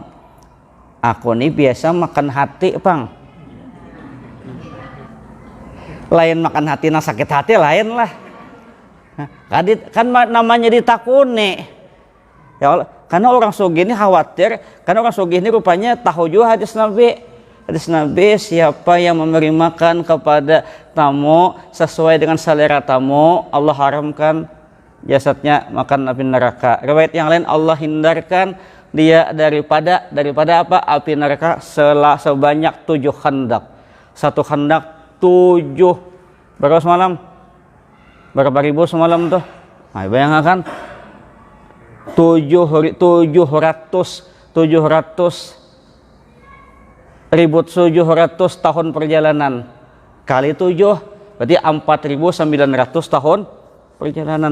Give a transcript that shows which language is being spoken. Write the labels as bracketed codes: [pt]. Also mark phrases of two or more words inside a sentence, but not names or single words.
[bjn] Aku nih biasa makan hati pang, lain makan hati na sakit hati lain lah. [id] Kan namanya ditakuni ya Allah. Karena orang sugih ini khawatir, karena orang sugih ini rupanya tahu juga hadis Nabi siapa yang memberi makan kepada tamu sesuai dengan selera tamu, Allah haramkan jasadnya makan api neraka. Riwayat yang lain Allah hindarkan dia daripada apa? Api neraka sebanyak 7 khandak. Satu khandak 7 berapa semalam? Berapa ribu semalam tuh? Nah, bayangkan 700 tahun perjalanan kali 7 berarti 4.900 tahun perjalanan.